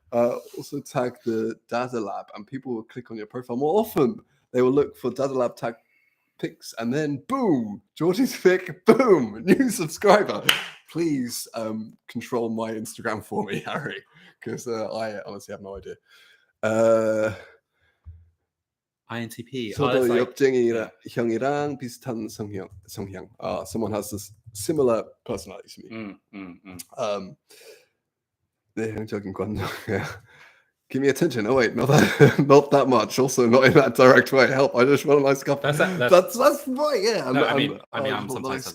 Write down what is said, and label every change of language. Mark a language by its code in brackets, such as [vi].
[en] Also tag the Dada Lab, and people will click on your profile more often. They will look for Dada Lab tag pics, and then boom, Georgie's pic, boom, new subscriber. Please control my Instagram for me, Harry, because I honestly have no idea. INTP. [ko] 저도 욕쟁이 형이랑 비슷한 성향. [en] Someone has this similar personality to me. [ko] 내향적인 관종. [en] Give me attention. Oh wait, not that much. Also, not in that direct way. Help! I just want a nice cup. That's right. Yeah. No, I'm sometimes